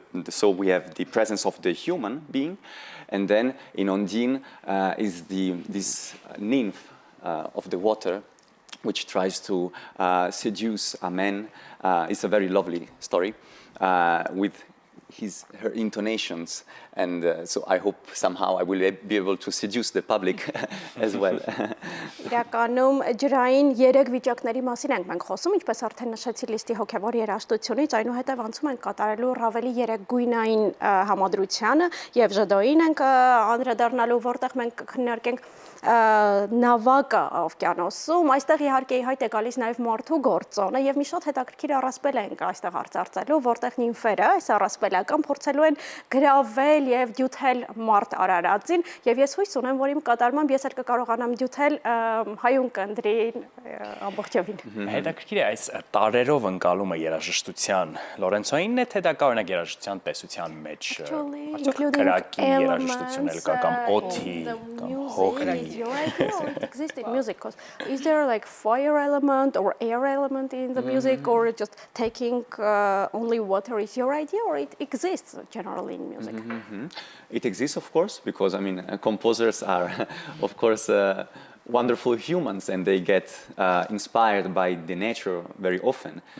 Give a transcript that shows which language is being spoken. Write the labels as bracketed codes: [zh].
[en] So we have the presence of the human being, and then in Ondine is this nymph of the water, which tries to seduce a man. It's a very lovely story with her intonations, and so I hope somehow I will be able to seduce the public as well. [hy] Իրականում ջրային 3 վիճակների մասին ենք մենք խոսում, ինչպես արդեն նշեցի լիստի հոգևոր երաժշտությունից, այնուհետև անցում ենք կատարելու Ռավելի 3 գույնային համադրությանը եւ ժդոին ենք անդրադառնալու, որտեղ մենք քննարկենք նավակը օվկիանոսում, այստեղ իհարկե հայտ է գալիս նաև մարդու գործոնը եւ մի շատ հետաքրքիր առասպել ենք այստեղ արծարծելու, որտեղ նիմֆերը այս առասպելական փորձելու են գրավել եւ դյութել մարդ արարածին եւ ես հույս ունեմ, որ իմ կատարմամբ ես էլ կկարողանամ դյութել հայուն կնդրին ամբողջովին։ Հետաքրքիր է այս տարերով ընկալումը երաժշտության Լորենցոյինն է, թե դա կա օրինակ երաժշտության տեսության մեջ քրակի երաժշտություն էլ կա կամ օդի կամ հողի [en] Your idea or it exists in music? Because is there like fire element or air element in the music, or just taking only water is your idea, or it exists generally in music? It exists, of course, because I mean composers are, of course, wonderful humans, and they get inspired by the nature very often.